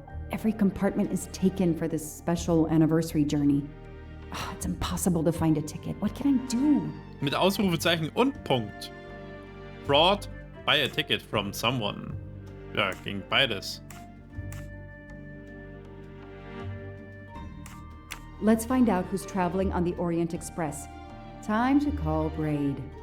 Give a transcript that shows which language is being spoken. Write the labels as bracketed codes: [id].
[en] Every compartment is taken for this special anniversary journey. Oh, it's impossible to find a ticket. What can I do? [de] Mit Ausrufezeichen und Punkt. [en] Fraud, buy a ticket from someone. [de] Ja, ging beides. [en] Let's find out who's traveling on the Orient Express. Time to call Braid.